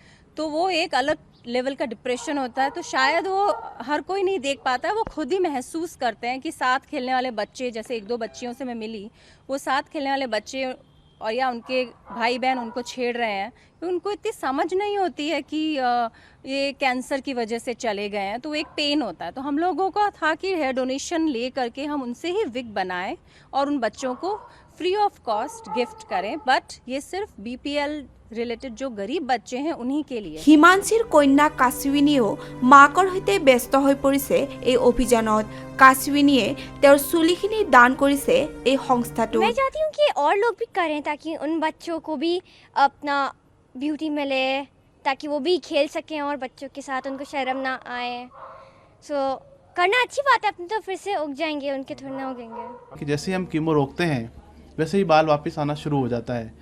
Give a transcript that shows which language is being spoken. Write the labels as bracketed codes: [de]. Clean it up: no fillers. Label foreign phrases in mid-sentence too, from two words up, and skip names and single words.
[hi] तो वो एक अलग लेवल का डिप्रेशन होता है। तो शायद वो हर कोई नहीं देख पाता है, वो खुद ही महसूस करते हैं कि साथ खेलने वाले बच्चे, जैसे 1-2 बच्चियों से मैं मिली, वो साथ खेलने वाले बच्चे और या उनके भाई बहन उनको छेड़ रहे हैं, तो उनको इतनी समझ नहीं होती है कि ये कैंसर की वजह से चले गए हैं, तो एक पेन होता है। तो हम लोगों का था कि [en] hair donation [hi] ले करके हम उनसे ही विग बनाएं और उन बच्चों को [en] free of cost gift [hi] करें, बट ये सिर्फ BPL रिलेटेड जो गरीब बच्चे हैं उन्हीं के लिए। [as] হিমাঞ্চিৰ কন্যা কাশৱিনীয়েও মাকৰ সৈতে ব্যস্ত হৈ পৰিছে এই অভিযানত। কাশৱিনীয়ে তেওঁৰ চুলিখিনি দান কৰিছে এই সংস্থাটো। [hi] मैं चाहती हूँ कि और लोग भी करें ताकि उन बच्चों को भी अपना ब्यूटी मिले, ताकि वो भी खेल सकें और बच्चों के साथ उनको शर्म ना आए। सो करना अच्छी बात है, अपने तो फिर से उग जाएंगे, उनके थोड़े ना उगेंगे। कि जैसे हम कीमो रोकते हैं वैसे ही बाल वापस आना शुरू हो जाता है।